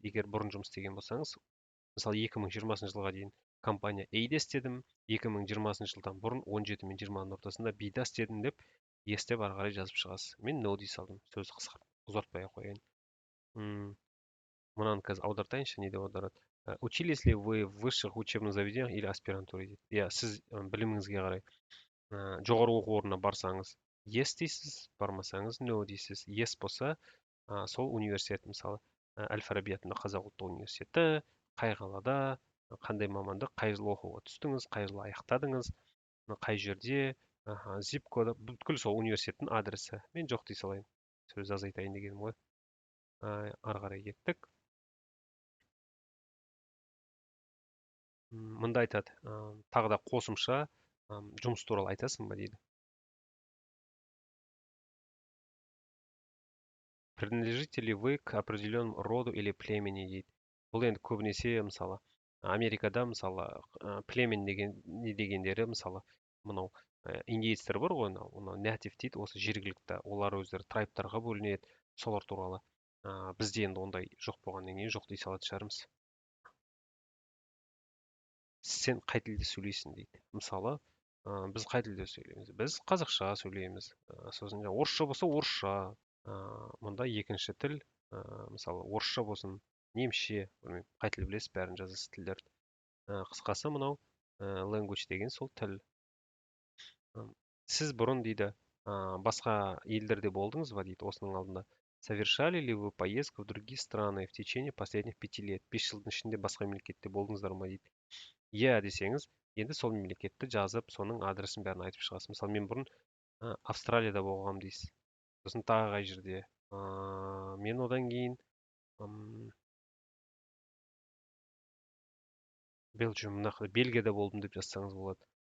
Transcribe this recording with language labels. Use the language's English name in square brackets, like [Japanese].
[Kazakh] Егер бұрын жұмыс істеген болсаңыз, мысалы 2020 жылға дейін компания A-де істедім, 2020 жылдан бұрын 17 мен 20-ның ортасында B-да істедім деп естіп ары қарай жазып шығасыз. Мен no дей салдым, сөзді ұзартпай ақ қояйын. Мынаны қазір аудартайыншы, не деп аударады? [Russian] Учились ли вы в высших учебных заведениях или аспирантуре [Kazakh] дейді. Иә, сіз біліміңізге қарай жоғары оқу орнына барсаңыз yes дейсіз, бармасаңыз no дейсіз. Yes болса, сол университет, мысалы Әл-Фараби атындағы қазақ ұлттық университеті, қай қалада, қандай мамандық, қай жылы оқуға түстіңіз, қай жылы аяқтадыңыз, қай жерде, зип коды, бүткіл сол университеттің адресі. Мен жоқ дей салайын, сөзді азайтайын дегенім ғой. Ары қарай кеттік. Мында айтады, тағы да қосымша жұмыс туралы айтасың ба дейді. [Russian] Принадлежите ли вы к определенному роду или племени [Kazakh] дейді. Бұл енді көбінесе, мысалы, Америкада, мысалы, племен дегендері, мысалы, мынау индейецтер бар ғой, мынау нәтив дейді, осы жергілікті, олар өздері трайбтарға бөлінеді, солар туралы. Бізде енді ондай жоқ болғаннан кейін жоқ дей салатын шығармыз. Сен қай тілде сөйлейсің дейді. Мысалы, біз қай тілде сөйлейміз? Біз қазақша сөйлейміз. Сосын орысша болса орысша. Мұнда екінші тіл, мысалы, орысша болсын, немісше, білмеймін, қай тіл білесіз, бәрін жазасыз тілдерді. Қысқасы мынау language деген сол тіл. Сіз бұрын дейді, басқа елдерде болдыңыз ба дейді, осының алдында. [Russian] Совершали ли вы поездку в другие страны в течение последних 5 лет? [Kazakh] 5 жылдың ішінде басқа мемлекетте болдыңыздар ма дейді. Иә десеңіз, енді сол мемлекетті жазып, соның адресін бәрін айтып шығасыз. Мысалы, мен бұрын Австралияда болғам дейсіз. Сосын тағы қай жерде. Мен одан кейін Бельгияда болдым деп жазсаңыз болады.